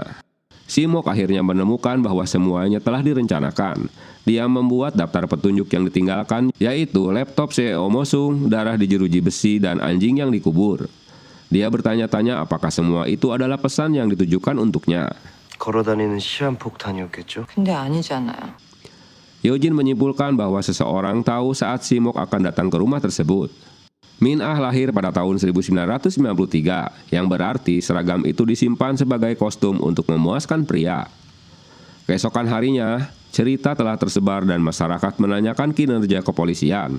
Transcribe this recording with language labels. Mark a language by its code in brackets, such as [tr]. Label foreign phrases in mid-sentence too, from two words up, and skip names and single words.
[id] Simok akhirnya menemukan bahwa semuanya telah direncanakan. Dia membuat daftar petunjuk yang ditinggalkan, yaitu laptop CEO Mosung, darah di jeruji besi, dan anjing yang dikubur. Dia bertanya-tanya apakah semua itu adalah pesan yang ditujukan untuknya. [ko] 걸어다니는 시한폭탄이었겠죠? 근데 아니잖아요. [id] Yojin menyimpulkan bahwa seseorang tahu saat Simok akan datang ke rumah tersebut. Min Ah lahir pada tahun 1993, yang berarti seragam itu disimpan sebagai kostum untuk memuaskan pria. Keesokan harinya, cerita telah tersebar dan masyarakat menanyakan kinerja kepolisian.